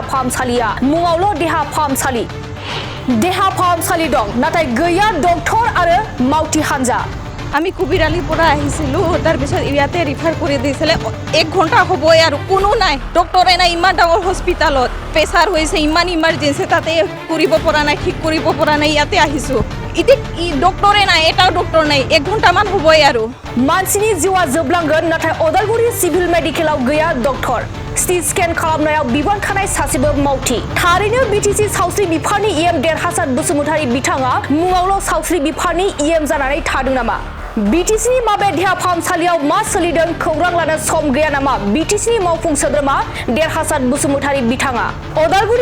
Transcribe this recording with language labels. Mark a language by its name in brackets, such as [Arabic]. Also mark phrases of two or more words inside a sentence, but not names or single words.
[Bodo] फाहामसालिया मुङावल' देहा फाहामसालि दं नाथाय गैया डक्टर आरो मावथि हानजा। [Assamese] আমি কুবিরালিৰ পৰা আহিছিলোঁ তাৰপিছত ইয়াতে ৰিফাৰ কৰি দিছিলে 1 ঘণ্টা হ'বই আৰু কোনো নাই ডক্টৰে নাই ইমান ডাঙৰ হস্পিটালত প্ৰেছাৰ হৈছে ইমান ইমাৰ্জেন্সি তাতে কৰিব পৰা নাই ঠিক কৰিব পৰা নাই ইয়াতে আহিছোঁ এতিয়া ডক্টৰে নাই এটাও ডক্টৰ নাই 1 ঘণ্টামান হ'বই আৰু [Bodo] मानसिनि जिउआ जोबलांगोन नाथाय अदालगुरि [English] civil medical [Bodo] गैया डक्टर [English] CT scan [Bodo] खालामनायाव बिबान खानाय सासेबो मावथि थारैनो BTC सावस्रि बिफाननि EM देरहासार बसुमतारी बिथाङा मुङावल' सावस्रि बिफाननि EM जानानै थादों नामा BTCनि माबे देहा फाहामसालियाव मा सोलिदों खौरां लानो सम गैया नामा BTCनि मावफुं सोद्रोमा देरहासार बसुमतारी बिथाङा अदालगुरि